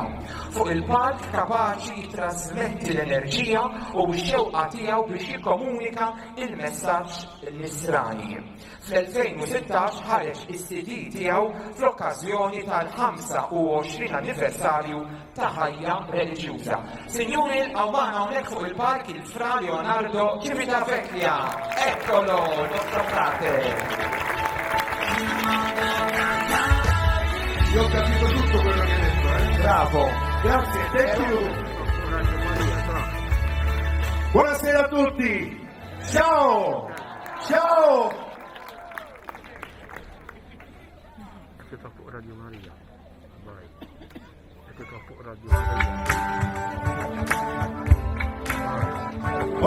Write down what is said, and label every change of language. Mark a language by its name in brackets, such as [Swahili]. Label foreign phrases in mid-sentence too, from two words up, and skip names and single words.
[Maltese] Fuq il-palk kapaċi jitrasmetti l-enerġija u x-xewqa tiegħu biex jikkomunika il-messaġġ nisrani. Fl-2016 ħareġ is-CD tiegħu fl-okkażjoni tal-25 anniversarju ta' ħajja reliġjuża. Sinjuri l-għawmana hawnhekk fuq il-park il-fra Leonardo Civitavecchia. [Italian] Eccolo, il nostro frate. Io ho capito tutto quello che hai detto, eh? Bravo, grazie, [English] thank you. [Italian] Buonasera a tutti. Ciao, ciao. Siete fuq Radio Maria. Vai. Siete fuq Radio Maria.